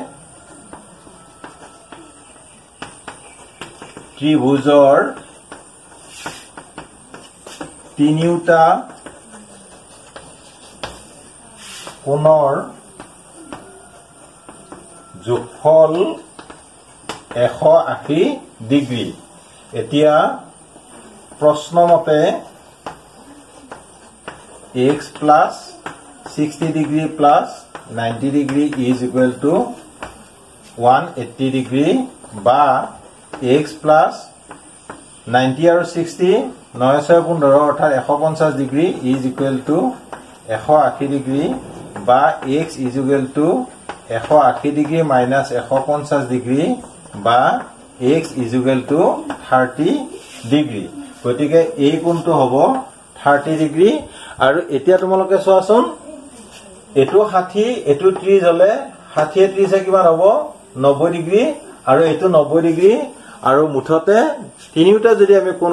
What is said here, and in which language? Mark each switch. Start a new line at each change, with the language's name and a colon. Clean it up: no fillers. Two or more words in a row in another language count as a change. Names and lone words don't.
Assamese: ত্ৰিভুজৰ তিনিটা কোণৰ যোগফল 180 ডিগ্ৰী এতিয়া প্ৰশ্নমতে x
English: plus 60 degree plus 90 degree is equal to 180 degree বা x plus 90 আৰু 60 915 অৰ্থাৎ 150 ডিগ্ৰী is equal to 180 ডিগ্ৰী বা x is equal to 180 ডিগ্ৰী minus 150 ডিগ্ৰী বা x is equal to 30 ডিগ্ৰী
Assamese: গতিকে এই কোণটো হ'ব 30 ডিগ্ৰী আৰু এতিয়া তোমালোকে চোৱাচোন এটো 60 এটো 30 হলে 60 30 কিমান হ'ব 90 ডিগ্ৰী আৰু এটো 90 ডিগ্ৰী আৰু মুঠতে তিনিটা যদি আমি কোণ